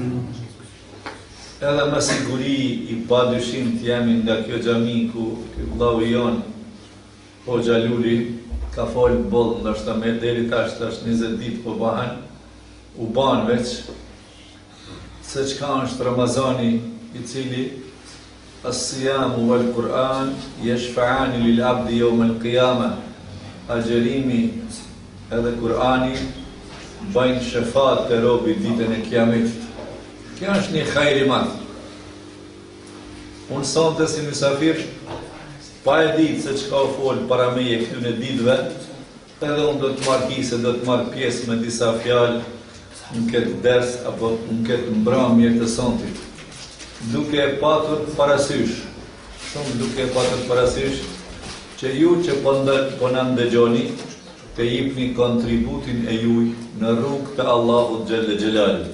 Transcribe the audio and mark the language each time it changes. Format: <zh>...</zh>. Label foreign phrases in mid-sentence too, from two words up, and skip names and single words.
<sq>Edhe me siguri I pa dyshim të jemi nga kjo xhami ku vllau I jon, Hoxha Luli, ka folë boll, ndoshta me deri tash 20 ditë po bahen, u ban veç se çka është Ramazani I cili</sq> <ar>الصيام والقرآن يشفعان للعبد يوم القيامة.</ar> <sq>Agjerimi edhe Kur'ani bajnë shefat të robit ditën e kiametit. Kjo është një hajër I madh. Unë sonte si mysafir, pa e ditë se çka u fol para meje këtyre ditëve, edhe unë do të marr hise, do të marr pjesë me disa fjalë në këtë ders apo në këtë mbrëmje të sontit, duke patur parasysh, që ju që po na ndëgjoni të jepni kontributin e juaj në rrugë të Allahut</sq> <ar>جل جلاله.</ar>